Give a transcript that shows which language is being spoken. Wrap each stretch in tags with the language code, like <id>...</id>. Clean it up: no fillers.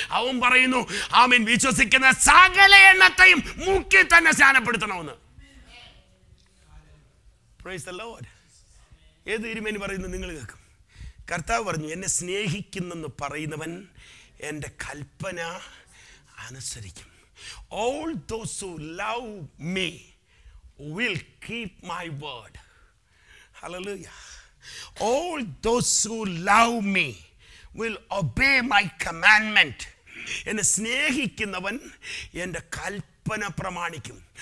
<ml>അവൻ പറയുന്നു, ആമേൻ, വിശ്വസിക്കുന്ന സകല എണ്ണത്തെയും മൂക്കിൽ തന്നെ സ്നാനപ്പെടുത്തണമെന്ന്.</ml> <en>Praise the Lord.</en> <ml>ഏത് തിരുമേനി പറയുന്നു? നിങ്ങൾ കേൾക്കും. കർത്താവ് പറഞ്ഞു, എന്നെ സ്നേഹിക്കുന്നെന്ന് പറയുന്നവൻ എൻ്റെ കൽപ്പന അനുസരിക്കും.</ml> <en>All those who love me will keep my word. Hallelujah. All those who love me will obey my commandment.</en> <ml>എന്നെ സ്നേഹിക്കുന്നവൻ എൻ്റെ കൽപ്പന പ്രമാണിക്കും.</ml>